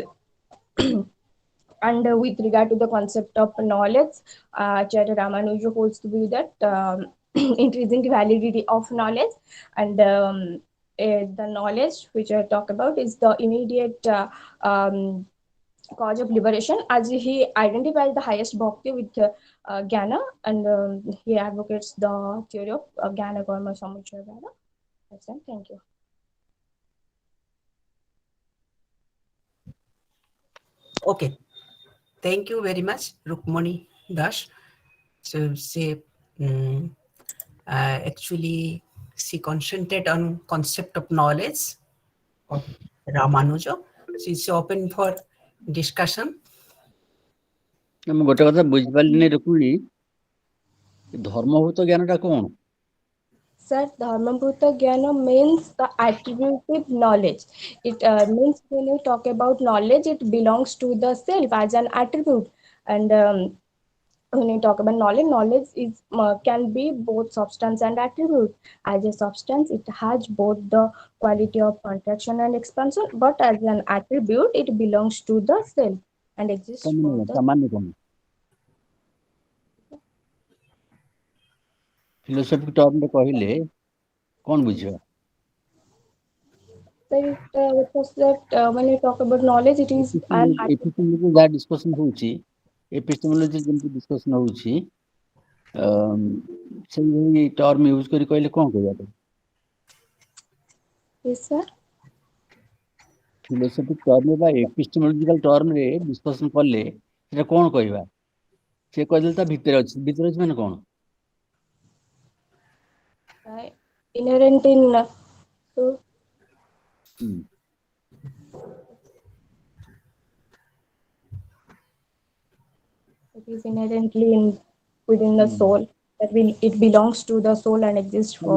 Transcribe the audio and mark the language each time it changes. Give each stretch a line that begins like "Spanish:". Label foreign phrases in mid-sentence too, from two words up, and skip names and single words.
English: And with regard to the concept of knowledge, Acharya Ramanuja holds the view that intrinsic validity of knowledge, and the knowledge which I talk about is the immediate cause of liberation, as he identifies the highest bhakti with jnana, and he advocates the theory of
Sanskrit: jnana karma samuchaya vada.
English: That's it. Thank you. Okay. Thank you very much, Rukmani Das. So actually, she concentrated on concept of knowledge of Ramanuja. She's open for discussion.
Odia: ମୁଁ ଗୋଟେ କଥା ବୁଝିପାରିଲିନି ରୁକ୍ମିଣୀ, ଧର୍ମଭୂତ ଜ୍ଞାନଟା କଣ?
English: Sir,
Sanskrit: Dharmabhuta Jnana
English: means the attributive knowledge. It means when you talk about knowledge, it belongs to the self as an attribute. And when you talk about knowledge, knowledge is can be both substance and attribute. As a substance, it has both the quality of contraction and expansion, but as an attribute, it belongs to the self and exists for the
Odia: ସାମାନ୍ୟ କଣ? ଫିଲୋସଫିକ୍ ଟର୍ମରେ କହିଲେ କଣ ବୁଝିବା?
English: when you talk about knowledge, it is an
Odia: ଏପିଷ୍ଟେମୋଲୋଜି ଯାହା ଡିସ୍କସନ୍ ହଉଛି, ଏପିଷ୍ଟେମୋଲୋଜି ଯେମିତି ଡିସ୍କସନ୍ ହଉଛି, ସେଇଭଳି
English: term use
Odia: କରି କହିଲେ କଣ କରିବା?
English: Yes, sir.
Odia: ଫିଲୋସଫିକ୍ ଟର୍ମ ବା ଏପିଷ୍ଟେମୋଲୋଜିକାଲ ଟର୍ମରେ ଡିସ୍କସନ୍ କଲେ ସେଟା କ'ଣ କହିବା? ସେ କହିଦେଲେ ତା ଭିତରେ ଅଛି। ଭିତରେ ଅଛି ମାନେ କ'ଣ?
English: Inherent in so it is inherently within the soul. That it belongs to the soul and exists for.